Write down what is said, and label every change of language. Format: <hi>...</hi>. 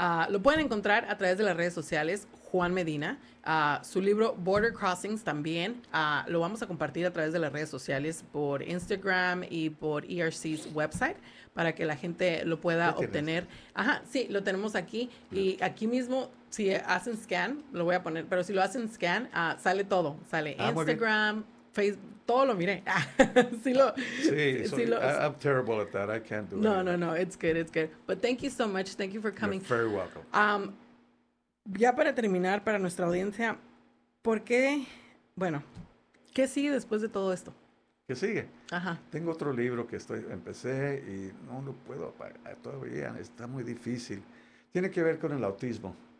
<es>Lo pueden encontrar a través de las redes sociales, Juan Medina. Su libro Border Crossings también lo vamos a compartir a través de las redes sociales por Instagram y por ERC's website para que la gente lo pueda obtener. Ajá, sí, lo tenemos aquí. Y aquí mismo, si hacen scan, lo voy a poner, pero si lo hacen scan, sale todo. Sale Instagram, Facebook. Todo lo miré.</es> <en>I'm terrible at that. I can't do it. No. It's good. It's good. But thank you so much. Thank you for coming. You're very welcome.</en> <es>Ya para terminar, para nuestra audiencia, ¿por qué? Bueno, ¿qué sigue después de todo esto? ¿Qué sigue? Ajá. Tengo otro libro que empecé y no lo puedo apagar todavía. Está muy difícil. Tiene que ver con el autismo.</es>